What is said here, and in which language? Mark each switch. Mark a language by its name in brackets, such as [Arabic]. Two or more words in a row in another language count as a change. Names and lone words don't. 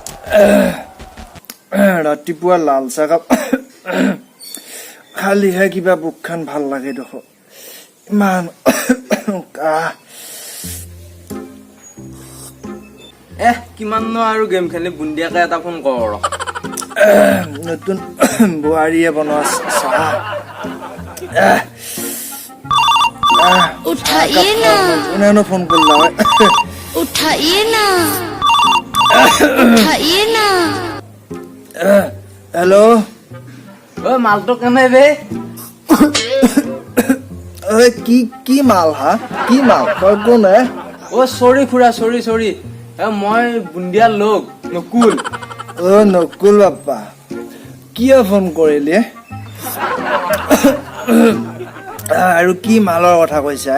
[Assamese] ৰাতিপুৱা লাল চাহ কাপ খালিহে কিবা বুকখান ভাল লাগে দেখো ইমান কাহ কিমাননো আৰু গেম খেলি বুন্দিয়াকে এটা ফোন কৰ নতুন বোৱাৰীয়ে বনোৱা চাহ [Hindi] उठाइए ना [Assamese] কোনেনো ফোন কৰিলা [Hindi] उठाइए ना उठाइए ना [Assamese] হেল্ল' ঐ মালটো কেনে বে কি মাল হা কি মাল তই কোনে চৰি খুৰা চৰি মই বুন্দিয়াৰ লোক নকুল নকুল বাপ্পা কিয় ফোন কৰিলি আৰু কি মালৰ কথা কৈছা